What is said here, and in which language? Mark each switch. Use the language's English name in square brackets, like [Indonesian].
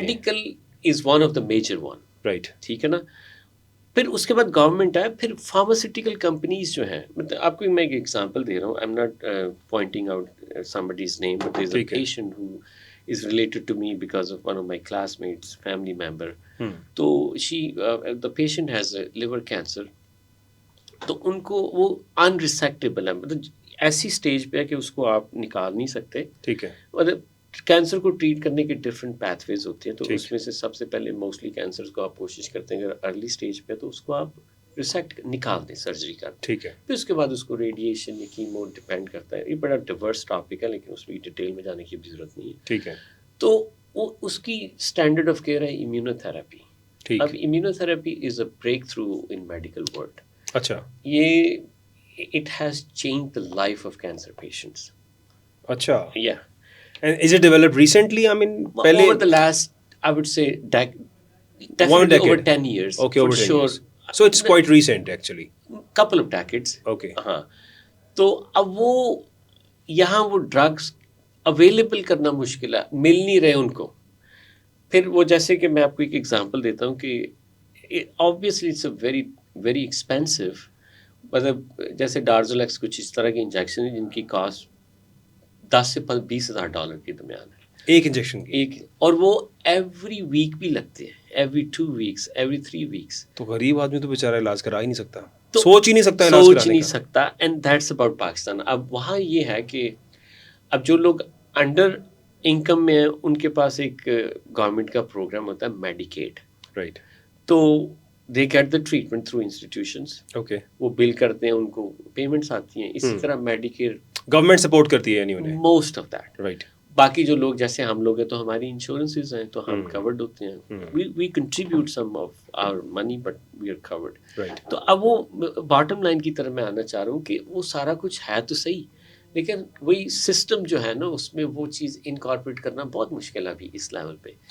[English] Medical is one of the major one, right. [Urdu] ٹھیک ہے نا. پھر اس کے بعد گورنمنٹ ہے, پھر فارماسیوٹیکل کمپنیز جو ہیں, مطلب آپ کو میں ایک ایگزامپل دے رہا ہوں, [English] I am not pointing out somebody's name, but there's a patient who is related to me because of one of my classmates, family member. تو the patient has a liver cancer. [Urdu] تو ان کو وہ unresectable ہے, مطلب ایسی stage پہ ہے کہ اس کو آپ نکال نہیں سکتے. ٹھیک ہے. مطلب کینسر کو ٹریٹ کرنے کے ڈفرینٹ پیتھ ویز ہوتے ہیں, تو اس میں سے سب سے پہلے موسٹلی کینسر کو آپ کوشش کرتے ہیں اگر ارلی اسٹیج پہ تو اس کو آپ ریسیکٹ نکال دیں سرجری کر. ٹھیک ہے. پھر اس کے بعد اس کو ریڈیشن یا کیمو ڈپینڈ کرتا ہے, یہ بڑا ڈیورس ٹاپک ہے لیکن اس میں ڈیٹیل میں جانے کی بھی ضرورت نہیں ہے. ٹھیک ہے. تو وہ اس کی اسٹینڈرڈ آف کیئر ہے امیونو تھراپی. [English] اب immunotherapy is a breakthrough in medical world. [Urdu] اچھا. [English] یہ it has change the life of cancer patients. [Urdu] اچھا. یا [English] And is it developed recently? I mean, over the last, I would say, definitely over 10 years. Okay, over 10 sure. years. So it's quite recent actually. Couple of decades. Okay. [Urdu] ہاں. تو اب وہ یہاں وہ drugs available کرنا مشکل ہے, مل نہیں رہے ان کو. پھر وہ جیسے کہ میں آپ کو ایک ایگزامپل دیتا ہوں کہ [English] obviously it's a very very expensive, [Urdu] مطلب جیسے ڈارزولیکس کچھ اس طرح کے انجیکشن ہیں جن کی کاسٹ $10,000 سے $20,000 کے درمیان ہے ایک انجیکشن کی. ایک, اور وہ ایوری ویک بھی لگتے ہیں, ایوری 2 weeks, ایوری 3 weeks. تو غریب آدمی تو بیچارہ علاج کرا ہی نہیں سکتا, سوچ ہی نہیں سکتا علاج سوچ نہیں سکتا. [English] And that's about Pakistan. [Urdu] اب وہاں یہ ہے کہ اب جو لوگ انڈر انکم میں ہیں ان کے پاس ایک گورنمنٹ کا پروگرام ہوتا ہے میڈیکیڈ. [English] Right. تو they get the treatment through institutions. Okay. [Urdu] وہ بل کرتے ہیں, ان کو پیمنٹس آتی ہیں. اسی طرح میڈیکیئر گورنمنٹ سپورٹ کرتی ہے [English] Most of that. Right. [Urdu] باقی جو لوگ جیسے ہم لوگ ہیں تو ہماری انشورنسز ہیں تو ہم کورڈ ہوتے ہیں. [English] We contribute some of our money but we are covered. [Urdu] تو اب وہ باٹم لائن کی طرف میں آنا چاہ رہا ہوں کہ وہ سارا کچھ ہے تو صحیح, لیکن وہی سسٹم جو ہے نا اس میں وہ چیز انکارپوریٹ کرنا بہت مشکل ہے ابھی اس لیول پہ.